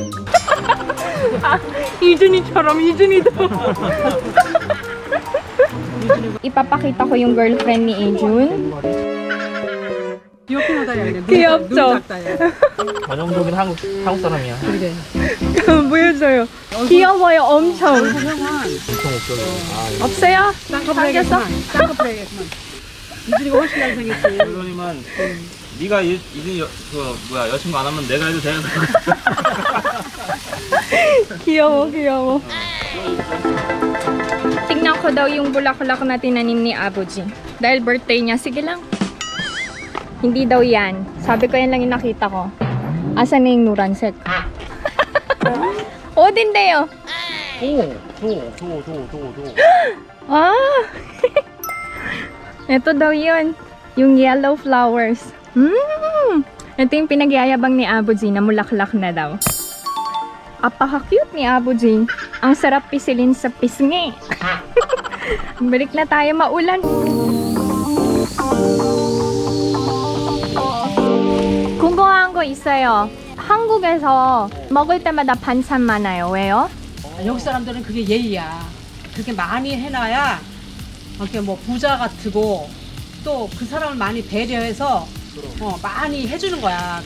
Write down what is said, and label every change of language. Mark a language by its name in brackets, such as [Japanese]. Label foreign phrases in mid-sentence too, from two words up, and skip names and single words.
[Korean] 이준이처럼 이준이도. Ipapakita ko yung girlfriend ni Ejun. 귀엽긴 하다 야. 귀엽죠? 눈 작다 야. 전형적인 한국 사람이야. 그러게. 보여줘요. 귀여워요, 엄청. 형은 엄청 웃겨요. 없어요? 쌍꺼풀이겠구만. 쌍꺼풀이겠구만. 이준이가 훨씬 잘생겼지. 그러니만 네가 이제 여친구 안 하면 내가 해도 돼. 귀여워. [Filipino] Tingnan ko daw yung bulaklak na tinanim ni Abuji. Dahil birthday niya, sige lang. Hindi daw yan. Sabi ko yan lang yung nakita ko. Asan na yung nuranset? [Korean] 어딘데요? 도. [Filipino] Ah! Ito daw yun. Yung [English] yellow flowers. [Filipino] Ito yung pinagyayabang ni Abuji na mulaklak na daw. Apaka-cute ni Abuji. Ang sarap pisilin sa pisngi. Balik na tayo, maulan. [Korean] 궁금한 거 있어요. 한국에서 먹을 때마다 반찬 많아요. 왜요? 여기 사람들은 그게 예의야. 그렇게 많이 해놔야 이렇게 뭐 부자 같고 또 그 사람을 많이 배려해서 많이 해주는 거야.